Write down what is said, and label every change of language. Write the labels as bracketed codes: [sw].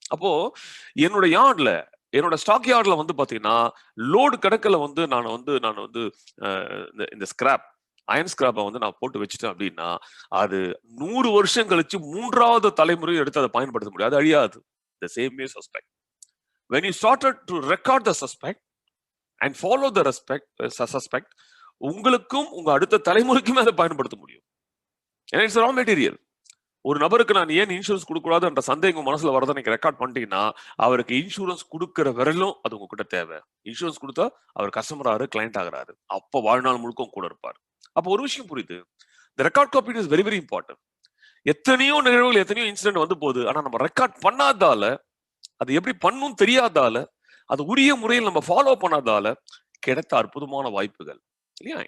[ta] அப்போ என்னோட யார்ட்ல, என்னோட ஸ்டாக் யார்ட்ல வந்து பாத்தீங்கன்னா லோடு கணக்குல வந்து நான் வந்து இந்த ஸ்கிராப், அயன் ஸ்கிராப்பை வந்து நான் போட்டு வச்சுட்டேன் அப்படின்னா அது 100 வருஷம் கழிச்சு 3வது தலைமுறையை எடுத்து அதை பயன்படுத்த முடியாது, அது அழியாது. [en] The same way suspect. When you started to record the suspect and follow the suspect, [ta] உங்களுக்கும் உங்க அடுத்த தலைமுறைக்குமே அதை பயன்படுத்த முடியும். ஏன்னா [en] It's raw material. [ta] ஒரு நபருக்கு நான் ஏன் இன்சூரன்ஸ் கொடுக்கூடாது என்ற சந்தேகம் மனசுல வரதை நீங்க ரெக்கார்ட் பண்ணிட்டீங்கன்னா அவருக்கு இன்சூரன்ஸ் கொடுக்கிற வரையிலும் அது உங்ககிட்ட தேவை. இன்சூரன்ஸ் கொடுத்தா அவர் கஸ்டமர் ஆகுறாரு, கிளைண்ட் ஆகுறாரு, அப்ப வாழ்நாள் முழுக்க கூட இருப்பார். அப்போ ஒரு விஷயம் புரியுது, இந்த record copy [en] Is very very important. [ta] எத்தனையோ நிகழ்வுகள், எத்தனையோ இன்சிடென்ட் வந்து போகுது, ஆனா நம்ம ரெக்கார்ட் பண்ணாதால, அது எப்படி பண்ணும் தெரியாதால, அது உரிய முறையில் நம்ம ஃபாலோ பண்ணாதால கிடைத்த அற்புதமான வாய்ப்புகள் இல்லையா?